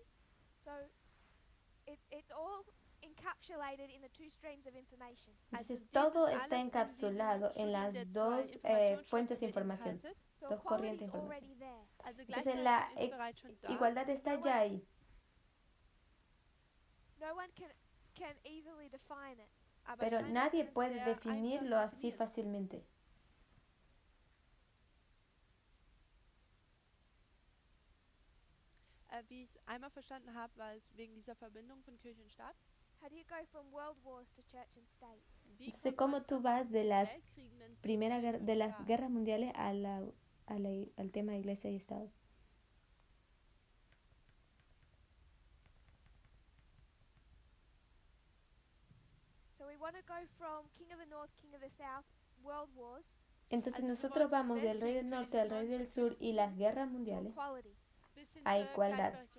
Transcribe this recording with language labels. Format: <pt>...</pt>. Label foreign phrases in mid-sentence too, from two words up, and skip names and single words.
<en>So it's all encapsulated in the two streams of information.</en> <es>Entonces todo está encapsulado en las dos fuentes de información, dos corrientes de información. Entonces la igualdad está ya ahí. Pero nadie puede definirlo así fácilmente.</es> <de>Wie ich es einmal verstanden habe, war es wegen dieser Verbindung von Kirche und Staat.</de> <es>Entonces, ¿cómo tú vas de las de las guerras mundiales al tema de Iglesia y Estado? Entonces nosotros vamos del rey del norte al rey del sur y las guerras mundiales a igualdad.</es>